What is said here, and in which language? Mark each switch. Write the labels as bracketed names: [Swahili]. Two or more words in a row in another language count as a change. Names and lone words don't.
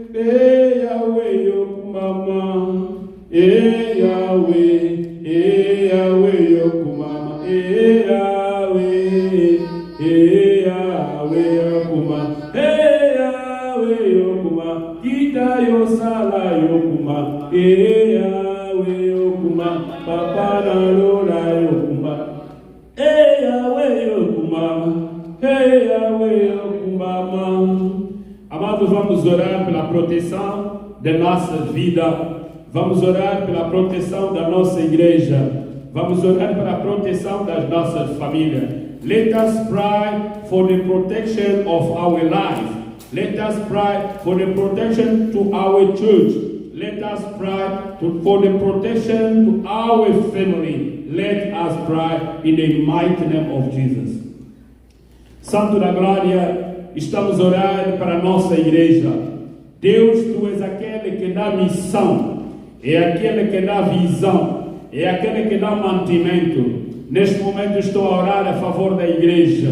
[Lingala] yokumama Yahweh yokumama Yahweh yokuma kita yosala yokuma Yahweh yokuma papa na lola yokuma Yahweh yokuma [Portuguese] Amados, vamos orar pela proteção da nossa vida. Vamos orar pela proteção da nossa igreja. Vamos orar pela proteção das nossas famílias. [English] Let us pray for the protection of our life. Let us pray for the protection to our church. Let us pray for the protection to our family. Let us pray in the mighty name of Jesus. [Portuguese] Santo da Glória, estamos orando para a nossa igreja. Deus, Tu és aquele que dá missão, é aquele que dá visão, é aquele que dá mantimento. Neste momento estou a orar a favor da igreja.